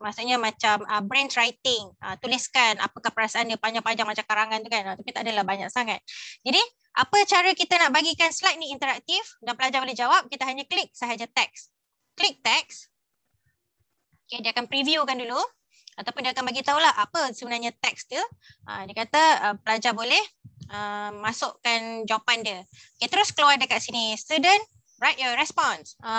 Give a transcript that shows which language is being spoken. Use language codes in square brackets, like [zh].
[ms] Maksudnya macam brain writing. Tuliskan apakah perasaan dia, panjang-panjang macam karangan tu kan. Tapi tak adalah banyak sangat. Jadi apa cara kita nak bagikan slide ni interaktif dan pelajar boleh jawab, kita hanya klik sahaja teks. Klik teks. Okay, dia akan previewkan dulu ataupun dia akan bagi tahulah apa sebenarnya teks dia. Dia kata pelajar boleh masukkan jawapan dia. Okay, terus keluar dekat sini. [en] Student, write your response.